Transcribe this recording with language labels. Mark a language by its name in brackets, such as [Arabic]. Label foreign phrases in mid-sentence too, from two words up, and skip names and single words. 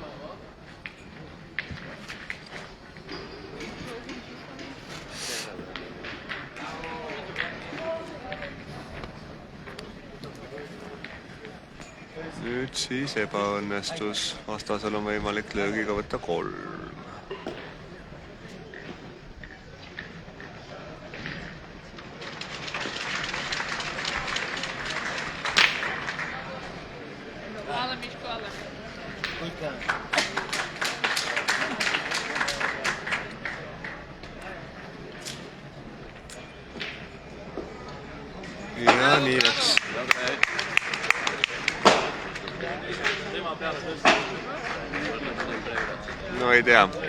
[Estonian] Nüüd siis ebaõnnestus. Vastasel on võimalik löögiga võtta 3. Ale Miško, ale. Ja nii läks. No ei tea.